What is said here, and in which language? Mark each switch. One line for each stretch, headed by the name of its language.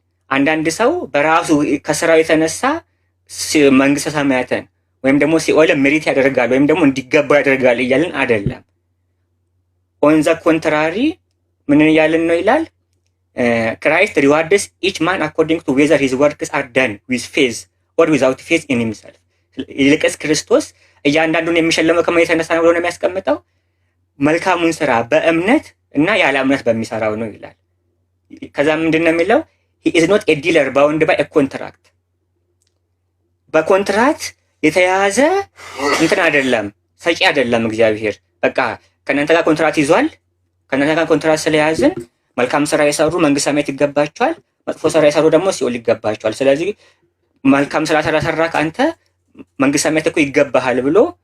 Amharic: አንዳንድ ሰው በራሱ ከስራው የተነሳ መንግስተ ሰማያትን ወይም ደግሞ ሲኦልን ሜሪት ያደርጋል ወይም ደግሞ እንዲገባው ያደርጋል እያልን አይደለም። ኦን ዘ ኮንትራሪ ምን እያልን ነው ይላል?
English: Christ rewards each man according to whether his works are done with faith or without faith in himself።
Amharic: ይልቅስ ክርስቶስ እያንዳንዱን የሚሸለመው ከምን የተነሳ ነው ብሎ ነው የሚያስቀምጠው? መልካሙን ስራ በእምነት እና ያለ እምነት በሚሰራው ነው ይላል። ከዛ ምንድን ነው የሚለው?
English: he is not a dealer bound by a contract።
Amharic: በኮንትራት የተያዘ አይደለም፣ ሰጪ አይደለም እግዚአብሔር። በቃ ከእናንተ ጋር ኮንትራት ይዟል። ከእናንተ ጋር ኮንትራት ስለያዝን መልካም ስራ የሰሩ መንግስተ ሰማያት ይገባቸዋል፣ መጥፎ ስራ የሰሩ ደግሞ ሲኦል ይገባቸዋል። ስለዚህ መልካም ስራ ስለሰራ አንተ መንግስተ ሰማያት እኮ ይገባሃል ብሎ